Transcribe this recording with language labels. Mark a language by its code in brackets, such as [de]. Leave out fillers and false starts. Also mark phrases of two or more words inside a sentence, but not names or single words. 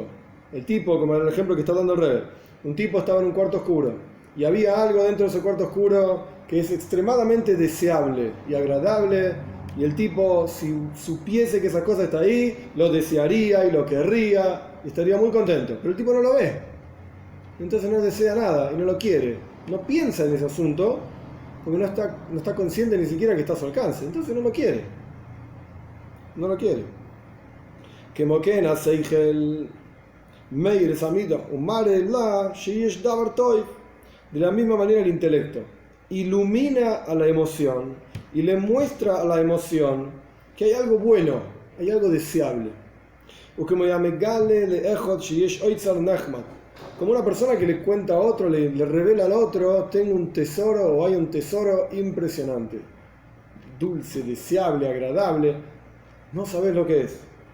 [es] El tipo, como en el ejemplo que está dando el Rebbe, un tipo estaba en un cuarto oscuro y había algo dentro de ese cuarto oscuro que es extremadamente deseable y agradable, y el tipo, si supiese que esa cosa está ahí, lo desearía y lo querría y estaría muy contento, pero el tipo no lo ve, entonces no desea nada y no lo quiere, no piensa en ese asunto porque no está consciente ni siquiera que está a su alcance, entonces no lo quiere. [he] כמו כן השכל מאיר את המידה ומראה לה שיש דבר טוב. [es] De la misma manera el intelecto ilumina a la emoción y le muestra a la emoción que hay algo bueno, hay algo deseable. Como una persona que le cuenta a otro, le revela al otro, tengo un tesoro o hay un tesoro impresionante, dulce, deseable, agradable, no sabes lo que es.